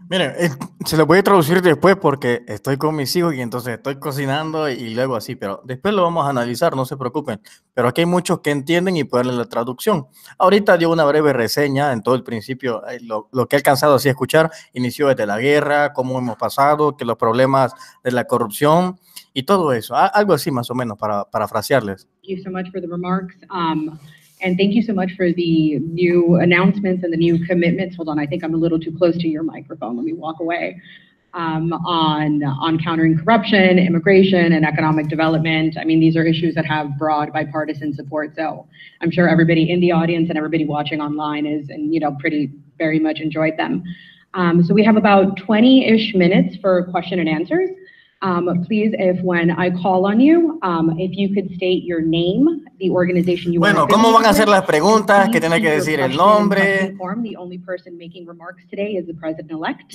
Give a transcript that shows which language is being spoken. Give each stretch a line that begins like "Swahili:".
Spanish: Miren, se lo voy a traducir después porque estoy con mis hijos y entonces estoy cocinando y luego así, pero después lo vamos a analizar, no se preocupen. Pero aquí hay muchos que entienden y pueden leer la traducción. Ahorita dio una breve reseña en todo el principio, lo que he alcanzado así a escuchar, inició desde la guerra, cómo hemos pasado, que los problemas de la corrupción y todo eso, algo así más o menos para parafrasearles.
English: Thank you so much for the remarks. And thank you so much for the new announcements and the new commitments. Hold on, I think I'm a little too close to your microphone. Let me walk away. On countering corruption, immigration, and economic development. I mean, these are issues that have broad bipartisan support. So I'm sure everybody in the audience and everybody watching online very much enjoyed them. So we have about 20-ish minutes for question and answers. Please, when I call on you, if you could state your name, the organization you want to.
Spanish: Bueno, ¿cómo van a hacer las preguntas? Que tiene que decir el nombre.
English: The only person making remarks today is the president-elect.